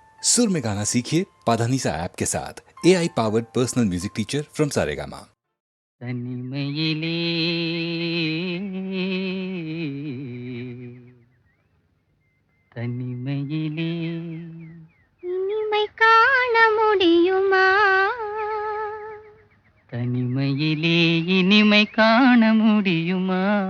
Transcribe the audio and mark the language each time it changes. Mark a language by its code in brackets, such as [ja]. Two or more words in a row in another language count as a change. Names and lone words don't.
[hi] सुर में गाना सीखिए पाधानीसा ऐप के साथ। [en] AI powered personal music teacher from Saregama. [ta] தனிமையிலே தனிமையிலே இனிமை காண முடியுமா? தனிமையிலே இனிமை காண முடியுமா?